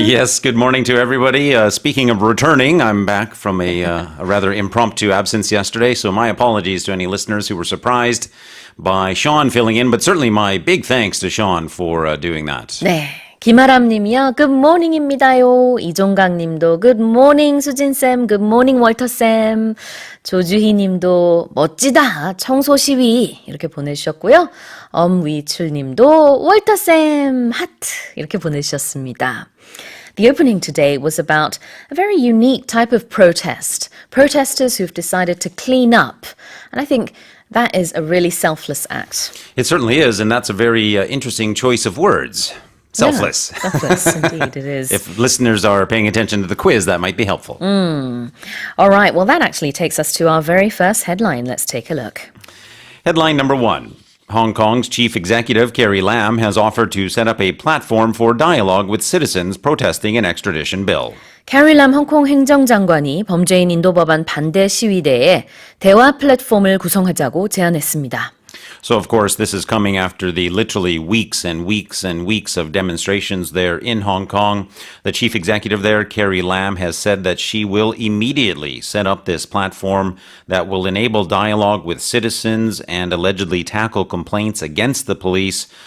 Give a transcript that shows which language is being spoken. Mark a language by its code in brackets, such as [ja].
[en] Yes, good morning to everybody. Speaking of returning, I'm back from a rather impromptu absence yesterday, so my apologies to any listeners who were surprised by Sean filling in, but certainly my big thanks to Sean for doing that. [ko] 네. 김아람 님이요. [en] Good morning [ko] 입니다요. 이종강 님도 [en] Good morning [ko] 수진쌤. [en] Good morning 월터쌤. [ko] 조주희 님도 멋지다. 청소 시위. 이렇게 보내주셨고요. 엄위출 님도 월터쌤 하트. 이렇게 보내주셨습니다. [en] The opening today was about a very unique type of protest. Protesters who've decided to clean up. And I think That is a really selfless act. It certainly is, and that's a very interesting choice of words. Selfless. Yeah, selfless, indeed, it is. If listeners are paying attention to the quiz, that might be helpful. All right, well, that actually takes us to our very first headline. Let's take a look. Headline number 1. Hong Kong's chief executive, Carrie Lam, has offered to set up a platform for dialogue with citizens protesting an extradition bill. [ko] 캐리 람 홍콩 행정장관이 범죄인 인도 법안 반대 시위대에 대화 플랫폼을 구성하자고 제안했습니다. [en] So, of course, this is coming after the literally weeks and weeks and weeks of demonstrations there in Hong Kong. The chief executive there, Carrie Lam, has said that she will immediately set up this platform that will enable dialogue with citizens and allegedly tackle complaints against the police.